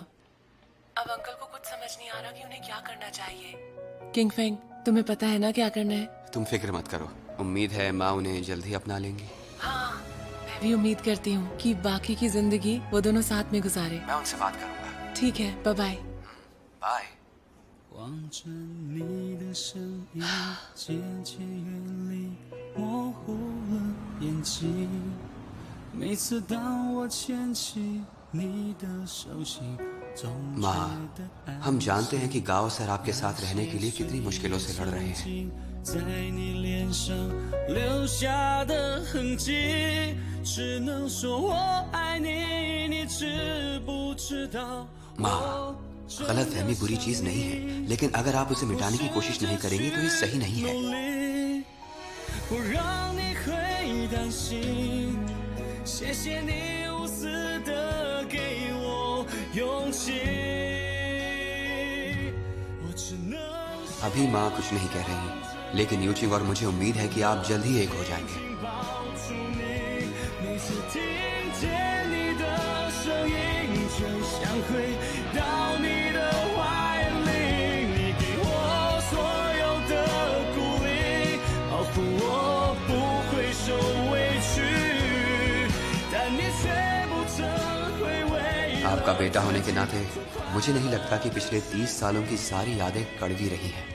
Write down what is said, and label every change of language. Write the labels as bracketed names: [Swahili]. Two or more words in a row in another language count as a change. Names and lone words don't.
[Hindi] अब अंकल को कुछ समझ नहीं आ रहा कि उन्हें क्या करना चाहिए। किंग फेंग, तुम्हें पता है ना क्या करना है? तुम फिक्र मत करो, उम्मीद है माँ उन्हें जल्द ही अपना लेंगी। हाँ, मैं भी उम्मीद करती हूँ कि बाकी की जिंदगी वो दोनों साथ में गुजारे। मैं उनसे बात करूंगा। ठीक है, [English] bye bye. [Hindi] बाय। [Chinese] 望着你的身影渐渐远离，模糊了眼睛。每次当我牵起你的手心，总觉得安 [Hindi] हम जानते हैं कि गांव सैराब के साथ रहने के लिए कितनी मुश्किलों से लड़ रहे हैं। [Chinese] 在你脸上留下的痕迹，只能说我爱你，你知不知道？ [Hindi] माँ, गलतफहमी बुरी चीज नहीं है, लेकिन अगर आप उसे मिटाने की कोशिश नहीं करेंगे तो ये सही नहीं है। [Chinese] 不让你会担心，谢谢你无私的给我勇气。我只能 [Hindi] अभी माँ कुछ नहीं कह रही, लेकिन यूचिंग और मुझे उम्मीद है कि आप जल्द ही एक हो जाएंगे। [Chinese] 抱住你，每次听见你的声音，就像回到你的怀里，你给我所有的鼓励，保护我不会受委屈，但你却不曾回味。 [Hindi] आपका बेटा होने के नाते मुझे नहीं लगता कि पिछले 30 सालों की सारी यादें कड़वी रही हैं।